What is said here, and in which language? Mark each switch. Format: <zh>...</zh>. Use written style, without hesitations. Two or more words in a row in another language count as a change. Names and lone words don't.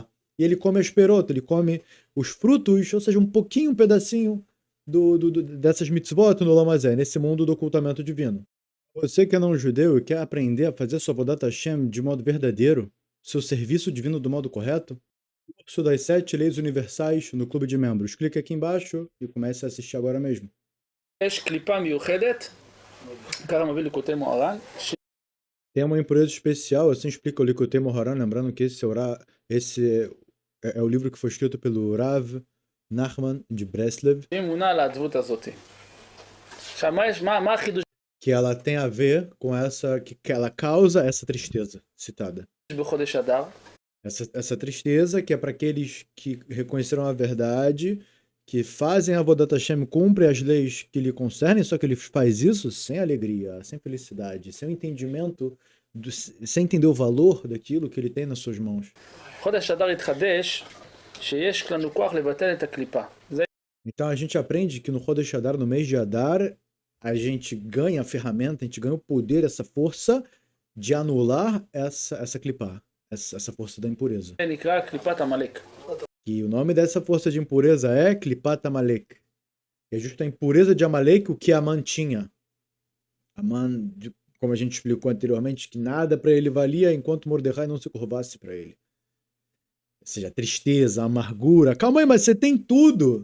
<pt>E ele come as perotas, ele come os frutos, ou seja, um pedacinho dessas mitzvot no</pt> <he>עולם הזה,</he> <pt>nesse mundo do ocultamento divino. Você que é não judeu e quer aprender a fazer sua</pt> <he>עבודת השם</he> <pt>de modo verdadeiro, seu serviço divino do modo correto, curso das 7 leis universais no clube de membros. Clique aqui embaixo e comece a assistir agora mesmo.</pt> <he>יש קליפה מיוחדת, ככה מביא ליקוטי מוהר"ן,</he> <pt>Tem uma impureza especial, assim explica o Likutei Moharan, lembrando que esse é o livro que foi escrito pelo Rav Nachman de Breslev,</pt> <he>היא אמונה על העדבות הזאת. עכשיו, מה החידוש</he> <pt>que ela tem a ver com que ela causa essa tristeza citada.</pt> <he>בחודש אדר?</he> <pt>Essa tristeza que é para aqueles que reconheceram a verdade, que fazem a</pt> <he>עבודת השם,</he> <pt>cumprem as leis que lhe concernem, só que ele faz isso sem alegria, sem felicidade, sem o entendimento, sem entender o valor daquilo que ele tem nas suas mãos.</pt> <he>חודש אדר התחדש שיש לנו כוח לבטל את הקליפה.</he> <pt>Então a gente aprende que no</pt> <he>חודש אדר,</he> <pt>no mês de Adar, a gente ganha a ferramenta, a gente ganha o poder, essa força de anular essa clipá, essa força da impureza.</pt> <he>זה נקרא קליפת עמלק.</he> <pt>E o nome dessa força de impureza é</pt> <he>קליפת עמלק.</he> <pt>É justo a impureza de Amalek o que Aman tinha. Aman, como a gente explicou anteriormente, que nada para ele valia enquanto Mordecai não se curvasse para ele. Ou seja, tristeza, amargura. Calma aí, mas você tem tudo.</pt>